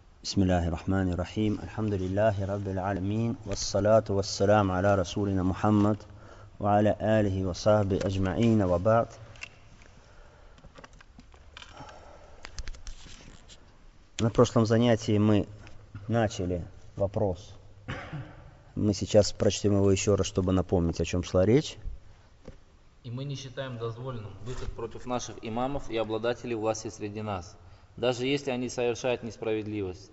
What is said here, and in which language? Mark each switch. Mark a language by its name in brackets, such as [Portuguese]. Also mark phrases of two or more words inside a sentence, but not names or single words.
[Arabic] بسم الله الرحمن الرحيم الحمد لله رب العالمين والصلاة والسلام على رسولنا محمد وعلى آله وصحبه أجمعين وبعد. [Russian] На прошлом занятии мы начали вопрос. Мы сейчас прочтем его еще раз, чтобы напомнить, о чем шла речь. И мы не считаем дозволенным выход против наших имамов и обладателей власти среди нас, даже если они совершают несправедливость.